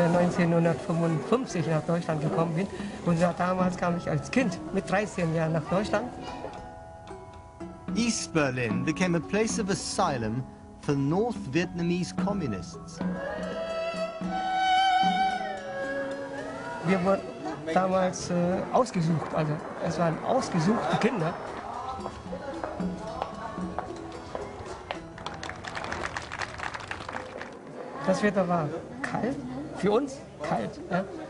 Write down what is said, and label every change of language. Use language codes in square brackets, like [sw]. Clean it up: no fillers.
[de] Ich 1955 nach Deutschland gekommen bin und damals kam ich als Kind mit 13 Jahren nach Deutschland. [en] East Berlin became a place of asylum for North Vietnamese communists. [de] Wir wurden damals ausgesucht, also es waren ausgesuchte Kinder. Das Wetter war kalt, für uns kalt. Ja.